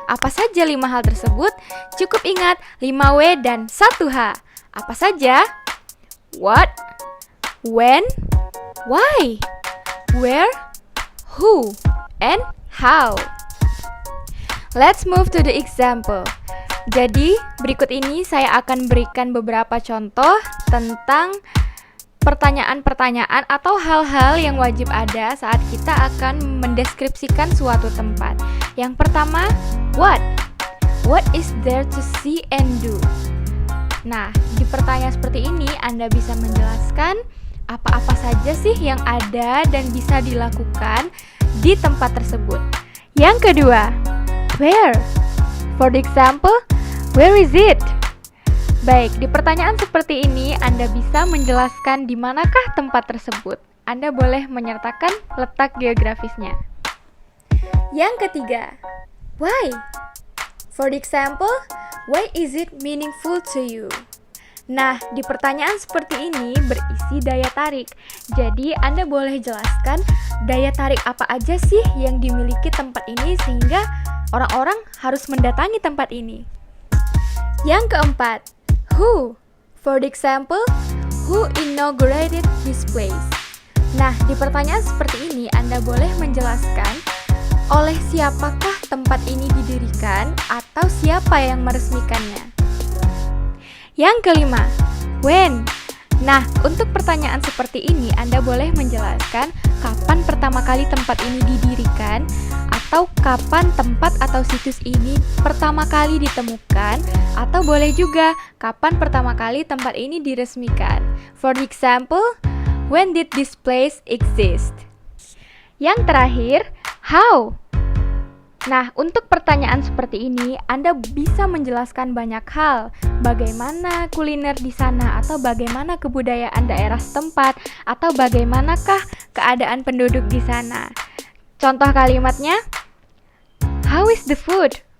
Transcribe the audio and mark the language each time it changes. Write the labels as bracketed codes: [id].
[id] Apa saja 5 hal tersebut? Cukup ingat 5W dan 1H. Apa saja? [en] What, when, why, where, who, and how. Let's move to the example. [id] Jadi, berikut ini saya akan berikan beberapa contoh tentang pertanyaan-pertanyaan atau hal-hal yang wajib ada saat kita akan mendeskripsikan suatu tempat. Yang pertama, what? [en] What is there to see and do? [id] Nah, di pertanyaan seperti ini Anda bisa menjelaskan apa-apa saja sih yang ada dan bisa dilakukan di tempat tersebut. Yang kedua, where? [en] For the example, where is it? [id] Baik, di pertanyaan seperti ini Anda bisa menjelaskan di manakah tempat tersebut. Anda boleh menyertakan letak geografisnya. Yang ketiga, why? [en] For the example, why is it meaningful to you? [id] Nah, di pertanyaan seperti ini berisi daya tarik. Jadi, Anda boleh jelaskan daya tarik apa aja sih yang dimiliki tempat ini sehingga orang-orang harus mendatangi tempat ini. Yang keempat, who? [en] For the example, who inaugurated this place? [id] Nah, di pertanyaan seperti ini Anda boleh menjelaskan oleh siapakah tempat ini didirikan atau siapa yang meresmikannya. Yang kelima, when? Nah, untuk pertanyaan seperti ini Anda boleh menjelaskan kapan pertama kali tempat ini didirikan atau kapan tempat atau situs ini pertama kali ditemukan, atau boleh juga kapan pertama kali tempat ini diresmikan. [en] For example, when did this place exist? [id] Yang terakhir, how? Nah, untuk pertanyaan seperti ini, Anda bisa menjelaskan banyak hal. Bagaimana kuliner di sana, atau bagaimana kebudayaan daerah setempat, atau bagaimanakah keadaan penduduk di sana. Contoh kalimatnya, [en] how is the food?